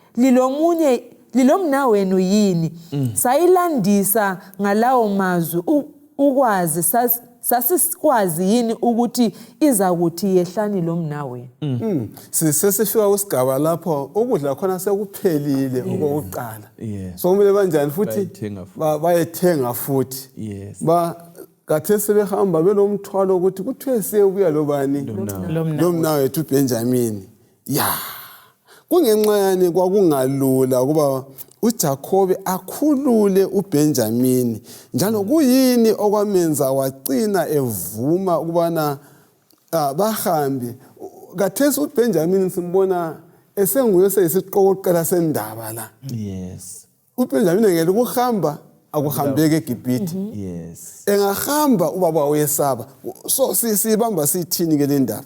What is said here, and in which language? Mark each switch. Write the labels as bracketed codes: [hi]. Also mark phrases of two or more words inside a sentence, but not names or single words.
[nd] lilomna wenu yini sayilandisa ngalawo mazwi ukwazi sasikwazi yini ukuthi izakuthi yehlani lomna wenu sesifika kusigaba lapho ukudla khona sekuphelile okokuqala so kumele banjani futhi bayethenga futhi kathe sebehamba belomthwalo ukuthi kuthiwe siyebuya lobani lomna wethu uBenjamin kungenxa yani kwakungalula kuba uJakobe akhulule uBenjamin njalo kuyini okwamenza wacina evuma ukubana bahambe kathesi uBenjamin simbona esenguye seyisiqoqela sendaba la uBenjamin ngeke ukuhamba akuhambeke eGibhithe engahamba ubaba uyesaba so sibamba sithini ke le ndaba